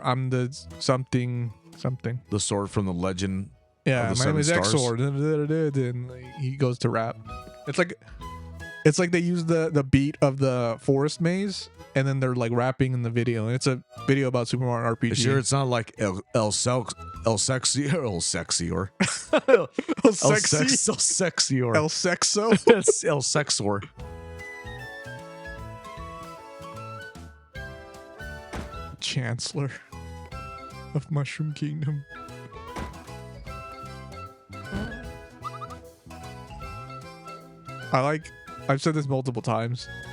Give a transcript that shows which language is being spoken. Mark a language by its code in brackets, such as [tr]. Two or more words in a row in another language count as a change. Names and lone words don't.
[en] I'm the something. The sword from the Legend. Yeah, of the my name is Seven Stars? Exor. And he goes to rap. It's like they use the beat of the forest maze, and then they're like rapping in the video. And it's a video about Super Mario RPG. Sure, it's not like El Sexior. El Sexy? El Sexior. El Sexo? El Sexor. Chancellor of Mushroom Kingdom. I've said this multiple times.